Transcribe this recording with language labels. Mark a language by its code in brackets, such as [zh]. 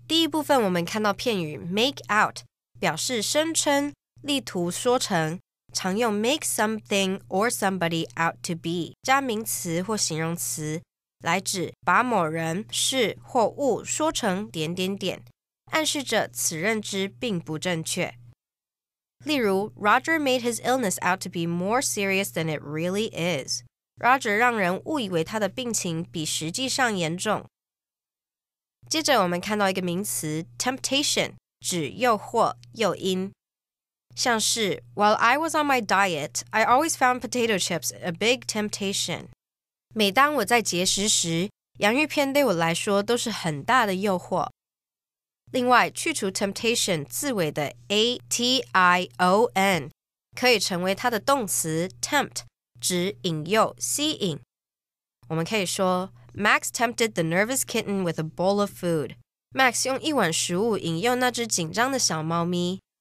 [zh] 第一部分我们看到片语 make out， 表示声称、力图说成，常用 [en] make something or somebody out to be， [zh] 加名词或形容词，来指把某人、事或物说成点点点，暗示着此认知并不正确。 [en] 例如 Roger made his illness out to be more serious than it really is. [zh] Roger 让人误以为他的病情比实际上严重。接着我们看到一个名词 temptation， 指诱惑、诱因，像是 [en] While I was on my diet, I always found potato chips a big temptation. [zh] 每当我在节食时，洋芋片对我来说都是很大的诱惑。另外，去除 temptation 字尾的 ation， 可以成为它的动词 tempt， 指引诱、吸引。我们可以说 [en] Max tempted the nervous kitten with a bowl of food. [zh] Max 用一碗食物引诱那只紧张的小猫咪。